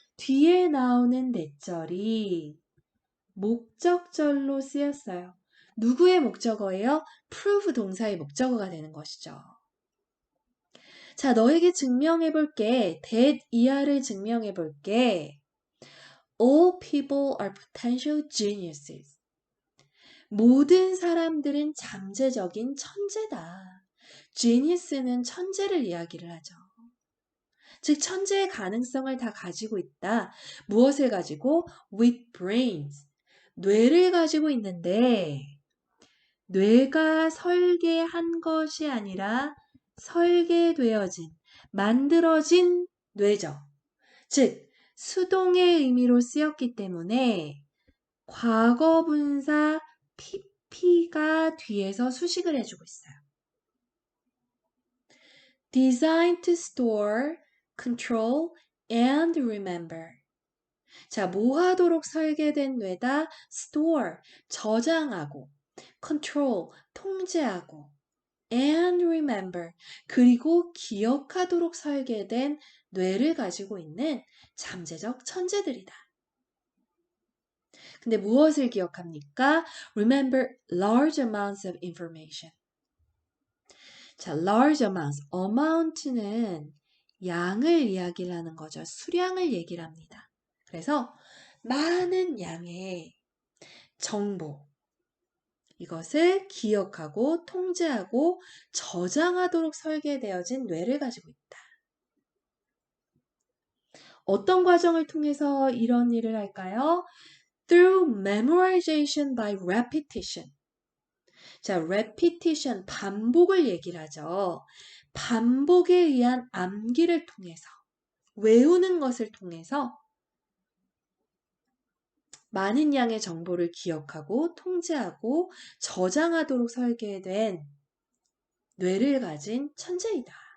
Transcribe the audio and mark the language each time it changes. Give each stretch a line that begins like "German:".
Korean: 뒤에 나오는 대절이 목적절로 쓰였어요. 누구의 목적어예요? prove 동사의 목적어가 되는 것이죠. 자, 너에게 증명해 볼게. that 이하를 증명해 볼게.
English: All people are potential geniuses.
Korean: 모든 사람들은 잠재적인 천재다. genius는 천재를 이야기를 하죠. 즉 천재의 가능성을 다 가지고 있다. 무엇을 가지고?
English: with brains.
Korean: 뇌를 가지고 있는데 뇌가 설계한 것이 아니라 설계되어진, 만들어진 뇌죠. 즉 수동의 의미로 쓰였기 때문에 과거 분사 pp가 뒤에서 수식을 해주고 있어요.
English: Designed to store, control, and remember.
Korean: 자, 뭐 하도록 설계된 뇌다? store, 저장하고, control, 통제하고, and remember, 그리고 기억하도록 설계된 뇌를 가지고 있는 잠재적 천재들이다. 근데 무엇을 기억합니까?
English: Remember large amounts of information. 자, large amounts.
Korean: amount는 양을 이야기를 하는 거죠. 수량을 얘기를 합니다. 그래서 많은 양의 정보. 이것을 기억하고 통제하고 저장하도록 설계되어진 뇌를 가지고 있다. 어떤 과정을 통해서 이런 일을 할까요?
English: Through memorization by repetition.
Korean: 자, repetition, 반복을 얘기를 하죠. 반복에 의한 암기를 통해서, 외우는 것을 통해서 많은 양의 정보를 기억하고 통제하고 저장하도록 설계된 뇌를 가진 천재이다.